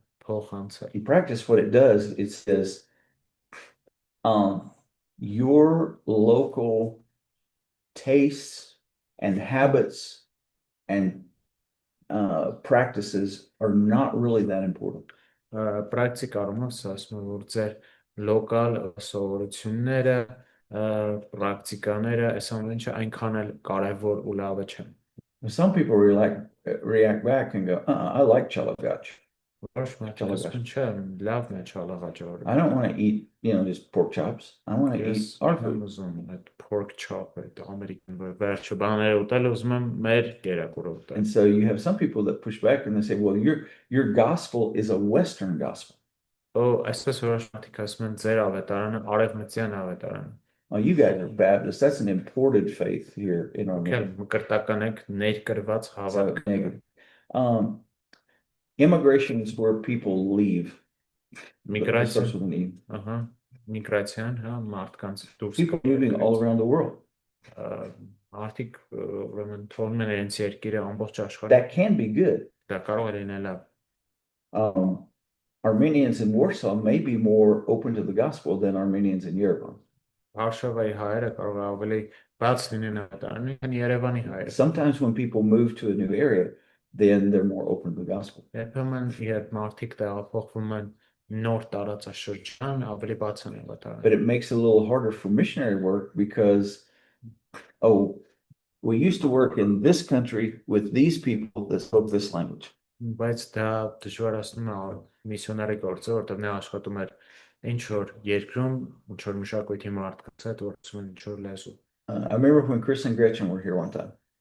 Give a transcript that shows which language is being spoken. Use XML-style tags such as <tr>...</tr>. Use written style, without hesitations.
<en>In practice, what it does, it says, your local tastes and habits and practices are not really that important.</en> <hy>Local սովորությունները պրակտիկաները այս ամեն ինչը այնքան էլ կարևոր ու լավը չեն։</hy> <en>Some people react back and go, I like chalagach.</en> <hy>Որոշ մարդիկ ասում են, չէ, լավն է չալաղաճորը։</hy> <en>I don't want to eat, just pork chops. I want to</en> <hy>Ես</hy> <en>eat our</en> <hy>չեմ</hy> <en>food.</en> <hy>ուզում այդ pork chop, այդ ամերիկյան վերջը բաները ուտել, ուզում եմ մեր կերակուրը ուտել։</hy> <en>And so you have some people that push back and they say, well, your gospel is a Western gospel.</en> <hy>Այսպես որոշ մարդիկ ասում են, ձեր ավետարանը արևմտյան ավետարան։</hy> <en>Oh, you guys are Baptists. That's an imported faith here in our</en> <hy>Մկրտական եք ներկրված հավատք։</hy> <en>Immigration is where people leave.</en> <hy>Միգրացիան, միգրացիան, հա, մարդկանց դուրս</hy> <en>People moving all around the world.</en> <hy>Մարդիկ ուրեմն թողնում են իրենց երկիրը ամբողջ աշխարհում։</hy> <en>That can be good.</en> <hy>Դա կարող է լինել լավ։</hy> <en>Armenians in Warsaw may be more open to the gospel than Armenians in Yerevan.</en> <hy>Վարշավայի հայերը կարող է ավելի բաց լինեն ավետարանը, քան Երևանի հայերը։</hy> <en>Sometimes when people move to a new area, then they're more open to the gospel.</en> <hy>Երբեմն երբ մարդիկ տեղափոխվում են նոր տարածաշրջան, ավելի բաց են ավետարանը։</hy> <en>But it makes it a little harder for missionary work because, we used to work in this country with these people that spoke this language.</en> <hy>Բայց դա դժվարացնում է միսիոների գործը, որտեղ նա աշխատում էր ինչ որ երկրում, ինչ որ մշակույթի մարդկանց հետ, որ ասում են ինչ որ լեզու։</hy> <en>I remember when Chris and Gretchen were here one time.</en>